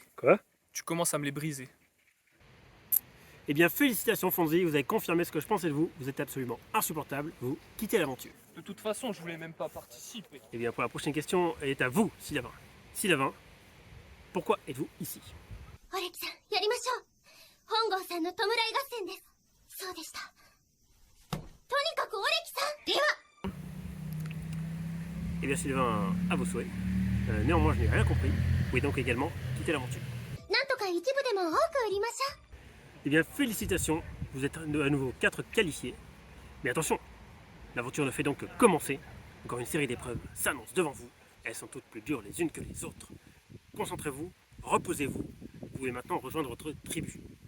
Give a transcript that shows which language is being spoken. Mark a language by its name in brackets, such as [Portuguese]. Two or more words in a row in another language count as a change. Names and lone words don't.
[French] Quoi? tu commences à me les briser. Eh bien, félicitations Fonzie, vous avez confirmé ce que je pensais de vous. Vous êtes absolument insupportable. Vous quittez l'aventure. De toute façon, je voulais même pas participer. Eh bien, pour la prochaine question, elle est à vous, Sylvain. Sylvain, pourquoi êtes-vous ici? [Japanese] オレキさん、やりましょう。本郷さんの弔い合戦です。そうでした。とにかくオレキさんでは。 [French] Eh bien, Sylvain, à vos souhaits. Néanmoins, je n'ai rien compris. Vous pouvez donc également quitter l'aventure. [Japanese] なんとか一部でも多く売りましょう。 [French] Eh bien, félicitations, vous êtes à nouveau 4 qualifiés. Mais attention, l'aventure ne fait donc que commencer. Encore une série d'épreuves s'annonce devant vous. Elles sont toutes plus dures les unes que les autres. Concentrez-vous, reposez-vous. Vous pouvez maintenant rejoindre votre tribu.